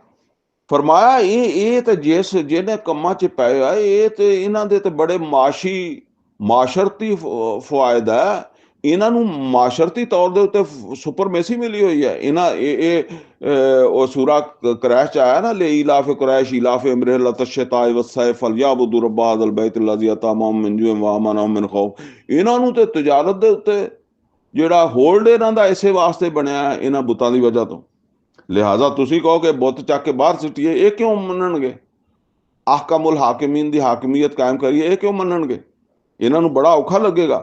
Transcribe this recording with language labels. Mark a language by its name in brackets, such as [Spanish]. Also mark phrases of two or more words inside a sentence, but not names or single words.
[Punjabi] ਫਰਮਾਇਆ ਇਹ ਤੇ ਜਿਹਨੇ ਕੰਮਾਂ 'ਚ ਪਏ ਆ, ਇਹ ਤੇ ਇਹਨਾਂ ਦੇ ਤੇ ਬੜੇ ਮਾਸ਼ਰਤੀ ਫਵਾਇਦ ਹੈ। ਇਹਨਾਂ ਨੂੰ ਮਾਸ਼ਰਤੀ ਤੌਰ ਦੇ ਉੱਤੇ ਸੁਪਰਮੇਸੀ ਮਿਲੀ ਹੋਈ ਹੈ। ਉਹ ਸੂਰਾ ਕੁਰੈਸ਼ 'ਚ ਆਇਆ ਨਾ, [Arabic] لإيلاف قريش إيلاف رحلة الشتاء والصيف فليعبدوا رب هذا البيت الذي أطعمهم من جوع وآمنهم من خوف. [Punjabi] ਇਹਨਾਂ ਨੂੰ ਤੇ ਤਜਾਰਤ ਦੇ ਉੱਤੇ ਜਿਹੜਾ ਹੋਲਡ ਇਹਨਾਂ ਦਾ ਇਸੇ ਵਾਸਤੇ ਬਣਿਆ ਇਹਨਾਂ ਬੁੱਤਾਂ ਦੀ ਵਜ੍ਹਾ ਤੋਂ। ਲਿਹਾਜ਼ਾ ਤੁਸੀਂ ਕਹੋ ਕਿ ਬੁੱਤ ਚੱਕ ਕੇ ਬਾਹਰ ਸੁੱਟੀਏ, ਇਹ ਕਿਉਂ ਮੰਨਣਗੇ? [Arabic] أحكم الحاكمين [Punjabi] ਦੀ ਹਾਕਮੀਅਤ ਕਾਇਮ ਕਰੀਏ, ਇਹ ਕਿਉਂ ਮੰਨਣਗੇ? ਇਹਨਾਂ ਨੂੰ ਬੜਾ ਔਖਾ ਲੱਗੇਗਾ।